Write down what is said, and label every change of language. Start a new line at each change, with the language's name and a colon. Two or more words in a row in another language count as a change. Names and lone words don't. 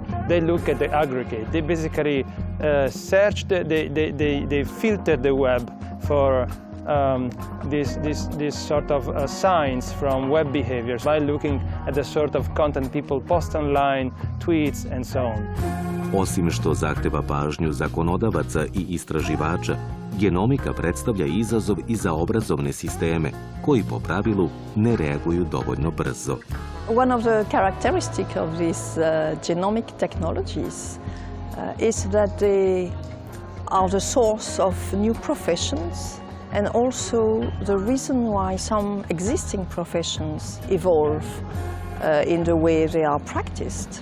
English: They look at the aggregate. They basically search, they filter the web for this sort of signs from web behaviors by looking at the sort of content people post online, tweets and so on.
Serbian: Osim što zahteva pažnju zakonodavaca i istraživača, genomika predstavlja izazov i za obrazovne sisteme, koji po pravilu ne reaguju dovoljno brzo.
English: One of the characteristics of these genomic technologies is that they are the source of new professions and also the reason why some existing professions evolve in the way they are practiced.